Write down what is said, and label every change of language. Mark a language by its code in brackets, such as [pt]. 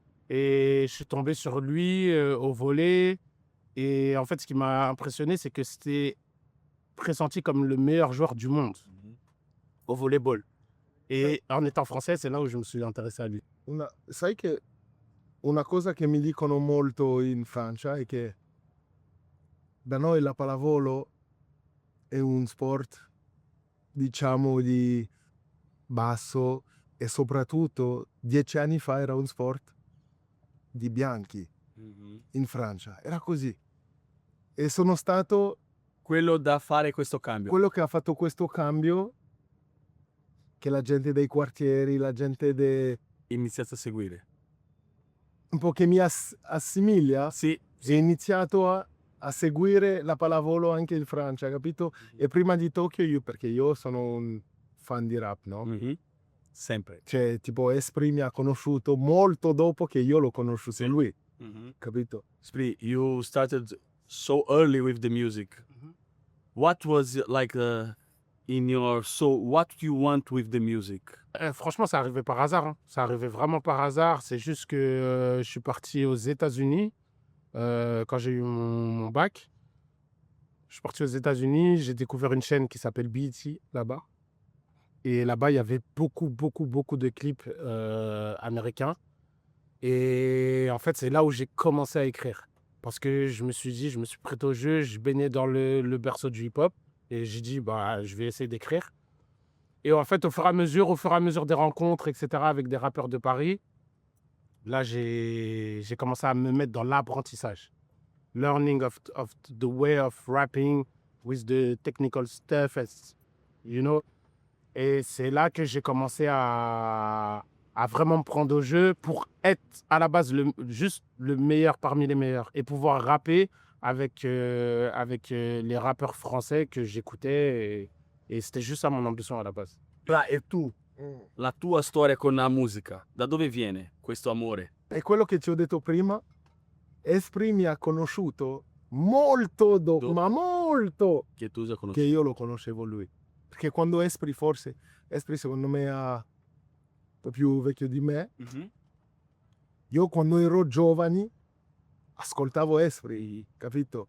[fr] Et je suis tombé sur lui au volley. Et en fait, ce qui m'a impressionné, c'est que c'était pressenti comme le meilleur joueur du monde au volleyball. E en étant français, c'est là où je me suis intéressé à lui. [it] Sai che una cosa che mi dicono molto in Francia è che da noi la pallavolo è un sport, diciamo, di basso e soprattutto 10 anni fa era un sport di bianchi in Francia. Era così. E sono stato Quello da fare questo cambio. quello che ha fatto questo cambio, che la gente dei quartieri, la gente Iniziato a seguire. un po' che mi assimiglia, Sì, è iniziato a a seguire la pallavolo anche in Francia, capito? E prima di Tokyo perché io sono un fan di rap, no? Sempre. Cioè, tipo Esprit mi ha conosciuto molto dopo che io l'ho conosciuto lui, capito? [en] Spri, you started so early with the music. What was like in your soul? What you want with the music? [fr] Franchement, ça arrivait par hasard. Hein. Ça arrivait vraiment par hasard. C'est juste que je suis parti aux États-Unis quand j'ai eu mon bac. Je suis parti aux États-Unis. J'ai découvert une chaîne qui s'appelle BET là-bas. Et là-bas, il y avait beaucoup de clips américains. Et en fait, c'est là où j'ai commencé à écrire. Parce que je me suis dit, je me suis prêté au jeu, je baignais dans le berceau du hip-hop. Et j'ai dit, bah, je vais essayer d'écrire. Et en fait, au fur et à mesure des rencontres, etc., avec des rappeurs de Paris, là, j'ai commencé à me mettre dans l'apprentissage. [en] Learning of the way of rapping with the technical stuff, you know. [fr] Et c'est là que j'ai commencé à vraiment me prendre au jeu pour être à la base juste le meilleur parmi les meilleurs et pouvoir rapper avec les rappeurs français que j'écoutais e c'était juste ça mon ambition alla base. [it] E tu, la tua storia con la musica, da dove viene questo amore? È quello che ti ho detto prima, Esprit mi ha conosciuto molto dopo, ma molto, Che tu già che conosci. io lo conoscevo lui. Perché quando Esprit secondo me è un po' più vecchio di me, io quando ero giovane ascoltavo Esprit, capito?